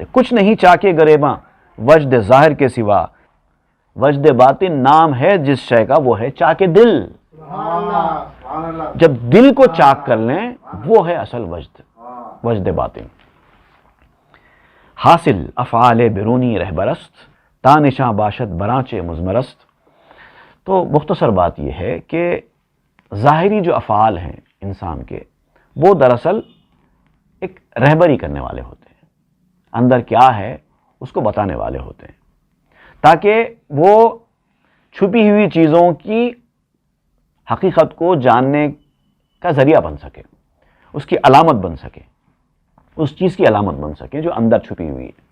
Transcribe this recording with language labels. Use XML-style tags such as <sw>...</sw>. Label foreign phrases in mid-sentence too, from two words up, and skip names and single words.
<ur>کچھ نہیں چاکے گریباں وجد ظاہر کے سوا، وجد باطن نام ہے جس شے کا، وہ ہے چاک دل۔ جب دل کو چاک کر لیں وہ ہے اصل وجد، وجد باطن۔</ur> <fa>حاصل افعال بیرونی رہبرست، تانشاں باشد برانچے مزمرست۔</fa> <ur>تو مختصر بات یہ ہے کہ ظاہری جو افعال ہیں انسان کے، وہ دراصل ایک رہبری کرنے والے ہوتے ہیں، اندر کیا ہے اس کو بتانے والے ہوتے ہیں، تاکہ وہ چھپی ہوئی چیزوں کی حقیقت کو جاننے کا ذریعہ بن سکے، اس کی علامت بن سکے، اس چیز کی علامت بن سکے جو اندر چھپی ہوئی ہے۔</ur>